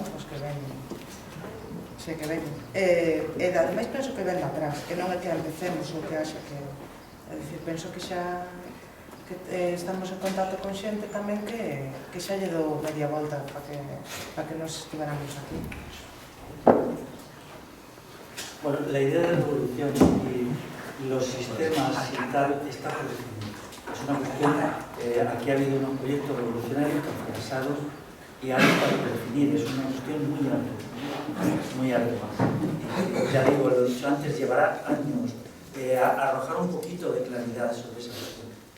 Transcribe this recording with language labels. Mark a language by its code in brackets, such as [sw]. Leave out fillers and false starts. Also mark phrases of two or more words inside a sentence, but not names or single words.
[gl] Pois que veñen. Sei que veñen. E ademais penso que ven atrás, que non é que empecemos ou que haxa que... É dicir, penso que xa estamos en contacto con xente tamén que xa lle dou media volta para que nos estiveramos aquí. [es] Bueno, la idea de revolución y los sistemas y tal está por definir. Es una cuestión, aquí ha habido unos proyectos revolucionarios que han fracasado y ahora está por definir. Es una cuestión muy amplia, muy amplia. Ya digo, lo he dicho antes, llevará años arrojar un poquito de claridad sobre esa cuestión.